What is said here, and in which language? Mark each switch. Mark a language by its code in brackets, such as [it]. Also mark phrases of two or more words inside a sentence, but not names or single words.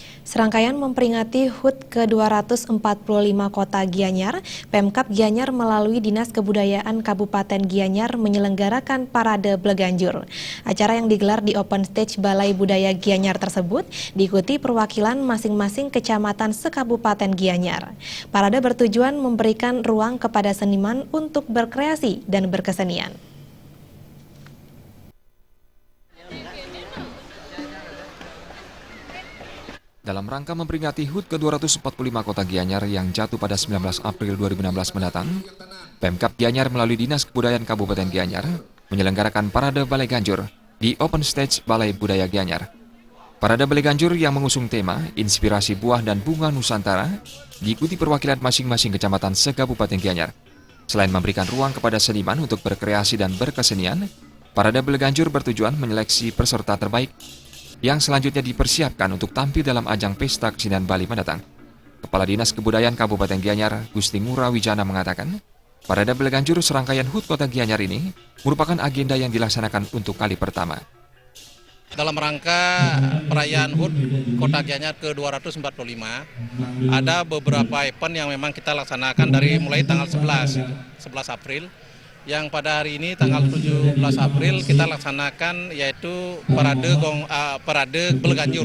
[id] Serangkaian memperingati HUT ke-245 Kota Gianyar, Pemkab Gianyar melalui Dinas Kebudayaan Kabupaten Gianyar menyelenggarakan Parade Bleganjur. Acara yang digelar di Open Stage Balai Budaya Gianyar tersebut diikuti perwakilan masing-masing kecamatan sekabupaten Gianyar. Parade bertujuan memberikan ruang kepada seniman untuk berkreasi dan berkesenian. Dalam rangka memperingati HUT ke-245 Kota Gianyar yang jatuh pada 19 April 2016 mendatang, Pemkab Gianyar melalui Dinas Kebudayaan Kabupaten Gianyar menyelenggarakan Parade Bleganjur di Open Stage Balai Budaya Gianyar. Parade Bleganjur yang mengusung tema Inspirasi Buah dan Bunga Nusantara diikuti perwakilan masing-masing kecamatan se-Kabupaten Gianyar. Selain memberikan ruang kepada seniman untuk berkreasi dan berkesenian, Parade Bleganjur bertujuan menyeleksi peserta terbaik yang selanjutnya dipersiapkan untuk tampil dalam ajang Pesta Kesenian Bali mendatang. Kepala Dinas Kebudayaan Kabupaten Gianyar, Gusti Ngurah Wijana mengatakan, Parade Bleganjur serangkaian HUT Kota Gianyar ini merupakan agenda yang dilaksanakan untuk kali pertama. Dalam rangka perayaan HUT Kota Gianyar ke-245, ada beberapa event yang memang kita laksanakan dari mulai tanggal 11 April, yang pada hari ini tanggal 17 April kita laksanakan yaitu Parade Bleganjur.